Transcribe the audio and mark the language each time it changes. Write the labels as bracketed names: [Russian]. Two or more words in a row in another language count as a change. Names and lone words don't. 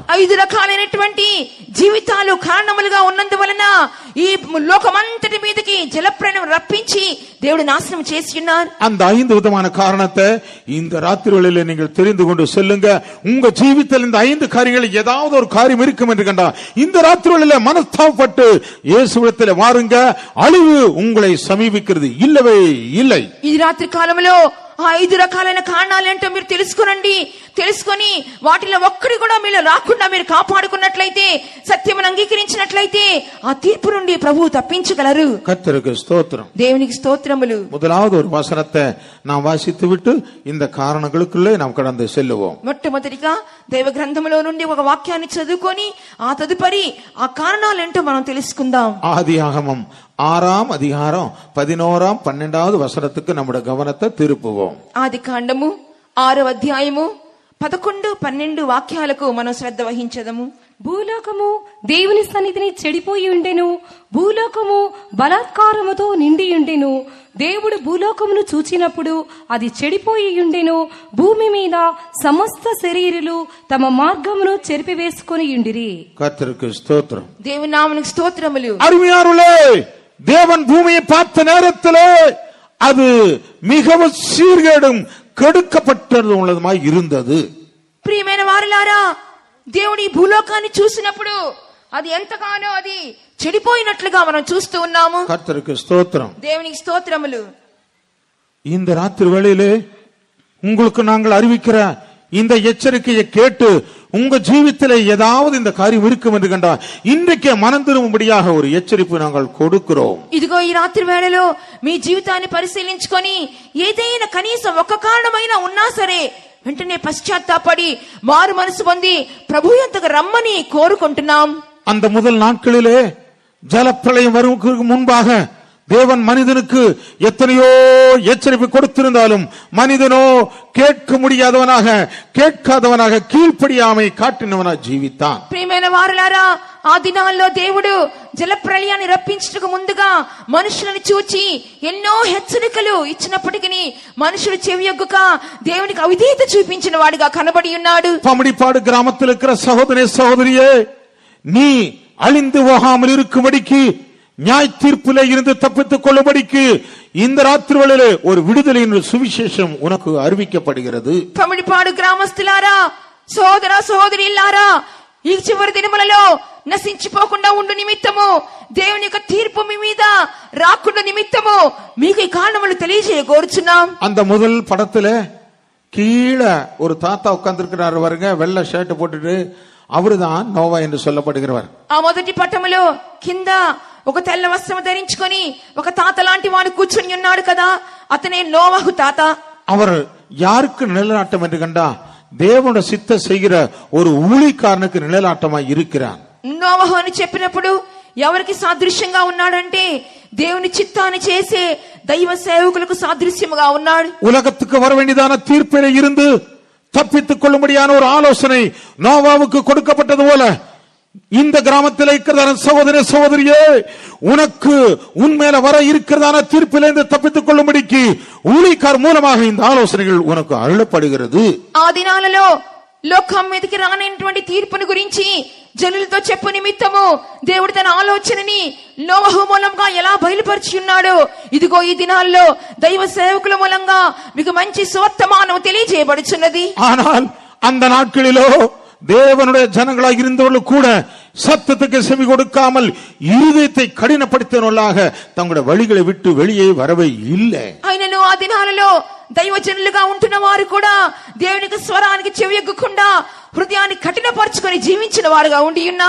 [Telugu] 5 రకాలైనటువంటి జీవితాలు కారణములుగా ఉన్నందువలన ఈ లోకమంతటి మీదకి జలప్రళయం రప్పించి దేవుడు నాశనం చేసి ఉన్నారు. [Tamil] அந்த 5 விதமான காரணத்தை இந்த ராத்திரிகளிலே நீங்கள் தெரிந்து கொண்டு செல்லுங்க. உங்க ஜீவிதத்தில் இந்த 5 காரியங்களில் ஏதாவது ஒரு காரியம் இருக்கும் என்று கண்டா இந்த ராத்திரிகளிலே மனஸ்தாபப்பட்டு இயேசுவிடத்திலே வாருங்க. அழிவு உங்களை சமீபிக்கிறது இல்லவே இல்லை. [Telugu] ఈ రాత్రి కాలంలో ఆ 5 రకాలైన కారణాలేంటో మీరు తెలుసుకొని వాటిలో ఒక్కడి కూడా మీరు రాకుండా మీరు కాపాడుకున్నట్లయితే, సత్యమును అంగీకరించినట్లయితే ఆ తీర్పు నుండి ప్రభువు తప్పించగలరు. [Tamil] கர்த்தருக்கு ஸ்தோத்திரம். [Telugu] దేవునికి స్తోత్రములు. [Tamil] முதலாவது ஒரு வசனத்தை நாம் வாசித்து விட்டு இந்த காரணங்களுக்குள்ளே நாம் கடந்து செல்லுவோம். [Telugu] మొట్టమొదటిగా దైవ గ్రంథములో నుండి ఒక వాక్యాన్ని చదువుకొని ఆ తదుపరి ఆ కారణాలేంటో మనం తెలుసుకుందాం. [Tamil] ஆதியாகமம் 6ஆம் அதிகாரம் 11ஆம் 12வது வசனத்துக்கு நம்முடைய கவனத்தை திருப்புவோம். [Telugu] ఆది కాండము 6వ అధ్యాయము 11, 12 వాక్యాలకు మనం శ్రద్ధ వహించదము. భూలోకము దేవుని సన్నిధిని చెడిపోయి ఉండెను, భూలోకము బలాత్కారముతో నిండి ఉండెను. దేవుడు భూలోకమును చూచినప్పుడు అది చెడిపోయి ఉండెను. భూమి మీద సమస్త శరీరులు తమ మార్గమును చెరిపివేసుకొని ఉండిరి. [Tamil] கர்த்தருக்கு ஸ்தோத்திரம். [Telugu] దేవుని నామమునకు స్తోత్రములు. [Tamil] அருமையானவர்களே, தேவன் பூமியை பார்த்த நேரத்திலே அது மிகவும் சீர்கேடும் கெடுக்கப்பட்டது உள்ளதுமாய் இருந்தது. [Telugu] ప్రియమైన వారలారా, దేవుని భూలోకాన్ని చూసినప్పుడు అది ఎంతగానో అది చెడిపోయినట్లుగా మనం చూస్తూ ఉన్నాము. [Tamil] கர்த்தருக்கு ஸ்தோத்திரம். [Telugu] దేవునికి స్తోత్రములు. [Tamil] இந்த ராத்திரி வேளையிலே உங்களுக்கு நாங்கள் அறிவிக்கிற இந்த எச்சரிக்கையை கேட்டு உங்க ஜீவித்திலே ஏதாவது இந்த காரியம் இருக்கும் என்று கண்டா இன்றைக்கே மனம் திரும்பும்படியாக ஒரு எச்சரிப்பு நாங்கள் கொடுக்கிறோம். [Telugu] ఇదిగో ఈ రాత్రి వేళలో మీ జీవితాన్ని పరిశీలించుకొని ఏదైనా కనీసం ఒక్క కారణమైనా ఉన్నా సరే వెంటనే పశ్చాత్తాపడి మారు మనసు పొంది ప్రభు యొద్దకు రమ్మని కోరుకుంటున్నాం. [Tamil] அந்த முதல் நாட்களிலே ஜலப்பிரளயம் வருவதற்கு முன்பாக தேவன் மனிதனுக்கு எத்தனையோ எச்சரிப்பு கொடுத்திருந்தாலும் மனிதனோ கேட்க முடியாதவனாக, கேட்காதவனாக, கீழ்ப்படியாமை காட்டினவனாக ஜீவித்தான். [Telugu] ప్రియమైన వారలారా, ఆ దినాల్లో దేవుడు జలప్రళయాన్ని రప్పించుటకు ముందుగా మనుషులను చూచి ఎన్నో హెచ్చరికలు ఇచ్చినప్పటికీ మనుషులు చెవియొగ్గక దేవునికి అవిధేయత చూపించిన వాడిగా కనబడి ఉన్నాడు. [Tamil] பமடிப்பாடு கிராமத்தில் இருக்கிற சகோதரே, சகோதரியே, நீ அழிந்து போகாமல் இருக்கும்படிக்கு, நியாய தீர்ப்பிலே இருந்து தப்பித்துக் கொள்ளும்படிக்கு இந்த ராத்திரி வேளையிலே ஒரு விடுதலையின் சுவிசேஷம் உனக்கு அறிவிக்கப்படுகிறது. [Telugu] పమిడిపాడు గ్రామస్తులారా, సోదర సోదరిల్లారా, ఈ చివరి దినములలో నశించిపోకుండా ఉండు నిమిత్తము, దేవుని యొక్క తీర్పు మీ మీద రాకుండా నిమిత్తము మీకు ఈ కారణములు తెలియజేయగోరుచున్నాం. [Tamil] அந்த முதல் படத்துல கீழே ஒரு தாத்தா உட்கார்ந்திருக்கிறார் பாருங்க, வெள்ளை ஷர்ட் போட்டுட்டு, அவருதான் நோவா என்று சொல்லப்படுகிறவர். [Telugu] ఆ మొదటి పట్టములో కింద ఒక తెల్ల వస్త్రం ధరించుకొని ఒక తాత లాంటి వాడు కూర్చుని ఉన్నాడు కదా, అతనే నోవహు తాత. [Tamil] அவர் யாருக்கு நிழலாட்டம் என்று கண்டா தேவனுடைய சித்த செய்கிற ஒரு ஊழியக்காரனுக்கு நிழலாட்டமாய் இருக்கிறான். [Telugu] నోవహు అని చెప్పినప్పుడు ఎవరికి సాదృశ్యంగా ఉన్నాడంటే దేవుని చిత్తాన్ని చేసే దైవ సేవకులకు సాదృశ్యముగా ఉన్నాడు. [Tamil] உலகத்துக்கு வர வேண்டியதான தீர்ப்பிலே இருந்து தப்பித்துக் கொள்ளும்படியான ஒரு ஆலோசனை நோவாவுக்கு கொடுக்கப்பட்டது போல இந்த கிராமத்தில் இருக்கிறதான சகோதர சகோதரியே, உனக்கு உன்மேல வர இருக்கிறதான தீர்ப்பிலிருந்து தப்பித்துக் கொள்ளும்படிக்கு ஊழியக்கார் மூலமாக இந்த ஆலோசனைகள் உனக்கு அருளப்படுகிறது. [Telugu] ఆ దినాలలో లోకం మీదకి రానటువంటి తీర్పును గురించి జనులతో చెప్పు నిమిత్తము దేవుడు తన ఆలోచనని నోవహు మూలంగా ఎలా బయలుపరిచి ఉన్నాడో, ఇదిగో ఈ దినాల్లో దైవ సేవకుల మూలంగా మీకు మంచి సువర్తమానం తెలియజేయబడుచున్నది. [Tamil] ஆனால் அந்த நாட்களிலோ தேவனுடைய ஜனங்களாக இருந்தவர்கள் கூட சத்தத்துக்கு செவி கொடுக்காமல் இருதயத்தை கடினப்படுத்தினவர்களாக தங்களுடைய வழிகளை விட்டு வெளியே வரவே இல்லை. [Telugu] ఆయనను ఆ దినాలలో దైవజనులుగా ఉంటున్న వారు కూడా దేవునికి స్వరానికి చెవియొగ్గకుండా హృదయాన్ని కఠినపరుచుకొని జీవించిన వారుగా ఉండి ఉన్నారు.